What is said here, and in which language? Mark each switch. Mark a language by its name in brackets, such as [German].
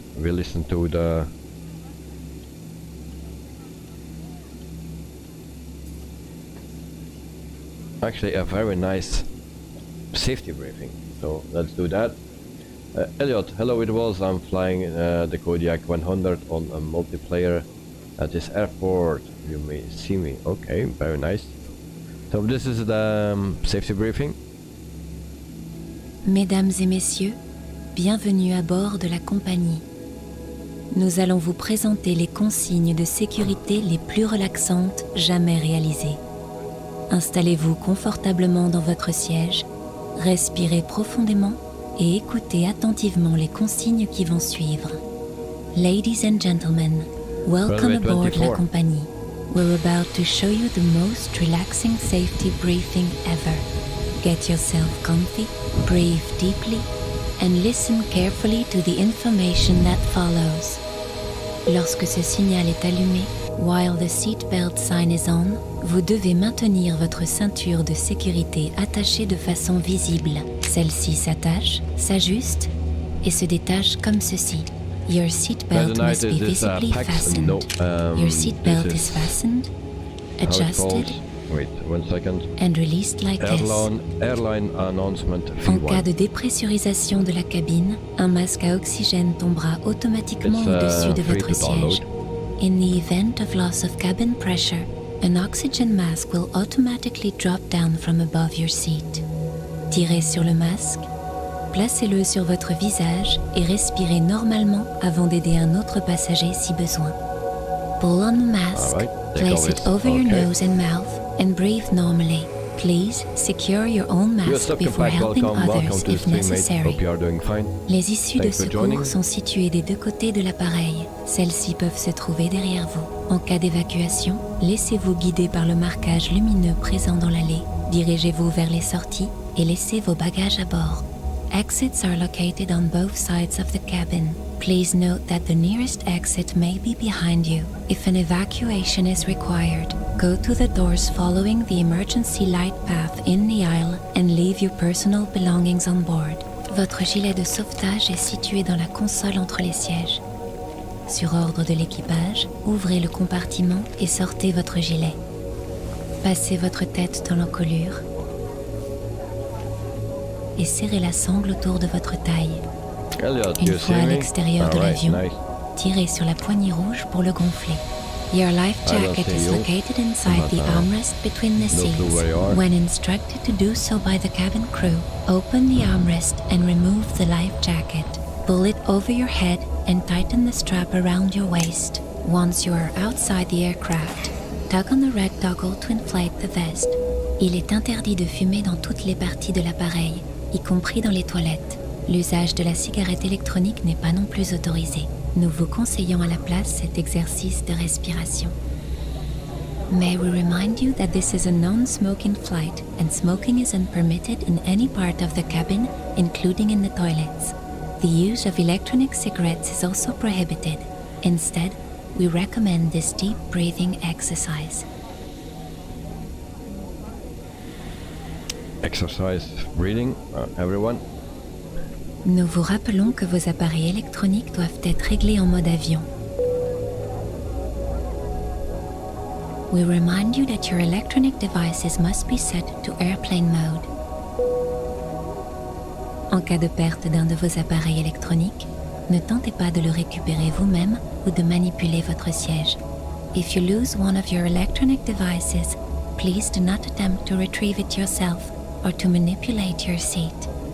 [English] We listen to the actually a very nice safety briefing, so let's do that. Elliot, hello, it was. I'm flying the Kodiak 100 on a multiplayer at this airport. You may see me. Okay, very nice. So this is the safety briefing. [French] Mesdames et messieurs, bienvenue à bord de la compagnie. Nous allons vous présenter les consignes de sécurité les plus relaxantes jamais réalisées. Installez-vous confortablement dans votre siège, respirez profondément et écoutez attentivement les consignes qui vont suivre. [English] Ladies and gentlemen, welcome aboard la compagnie. We're about to show you the most relaxing safety briefing ever. Get yourself comfy, breathe deeply, and listen carefully to the information that follows. [French] Lorsque ce signal est allumé, [English] while the seatbelt sign is on, [French] vous devez maintenir votre ceinture de sécurité attachée de façon visible. Celle-ci s'attache, s'ajuste et se détache comme ceci. [English] Your seatbelt must be visibly fastened. Your seatbelt is fastened, adjusted, wait 1 second. And released like this. Airline announcement [French] En cas de dépressurisation de la cabine, un masque à oxygène tombera automatiquement au-dessus de votre siège. [English] In the event of loss of cabin pressure, an oxygen mask will automatically drop down from above your seat. [French] Tirez sur le masque, placez-le sur votre visage et respirez normalement avant d'aider un autre passager si besoin. [English] Pull on the mask, place it over your nose and mouth, and breathe normally. Please secure your own mask before helping others if necessary. [French] Les issues de secours sont situées des deux côtés de l'appareil. Celles-ci peuvent se trouver derrière vous. En cas d'évacuation, laissez-vous guider par le marquage lumineux présent dans l'allée. Dirigez-vous vers les sorties et laissez vos bagages à bord. [English] Exits are located on both sides of the cabin. Please note that the nearest exit may be behind you. If an evacuation is required, go to the doors following the emergency light path in the aisle and leave your personal belongings on board. [French] Votre gilet de sauvetage est situé dans la console entre les sièges. Sur ordre de l'équipage, ouvrez le compartiment et sortez votre gilet. Passez votre tête dans l'encolure et serrez la sangle autour de votre taille. Une fois à l'extérieur de l'avion, tirez sur la poignée rouge pour le gonfler. [English] Your life jacket is located inside the armrest between the seats. When instructed to do so by the cabin crew, open the armrest and remove the life jacket. Pull it over your head and tighten the strap around your waist. Once you are outside the aircraft, tug on the red toggle to inflate the vest. [French] Il est interdit de fumer dans toutes les parties de l'appareil, y compris dans les toilettes. L'usage de la cigarette électronique n'est pas non plus autorisé. Nous vous conseillons à la place cet exercice de respiration. [English] May we remind you that this is a non-smoking flight and smoking is unpermitted in any part of the cabin, including in the toilets. The use of electronic cigarettes is also prohibited. Instead, we recommend this deep breathing exercise. Exercise breathing, everyone. [French] Nous vous rappelons que vos appareils électroniques doivent être réglés en mode avion. [English] we remind you that your electronic devices must be set to airplane mode. [French] En cas de perte d'un de vos appareils électroniques, ne tentez pas de le récupérer vous-même ou de manipuler votre siège. [English] If you lose one of your electronic devices, please do not attempt to retrieve it yourself or to manipulate your seat.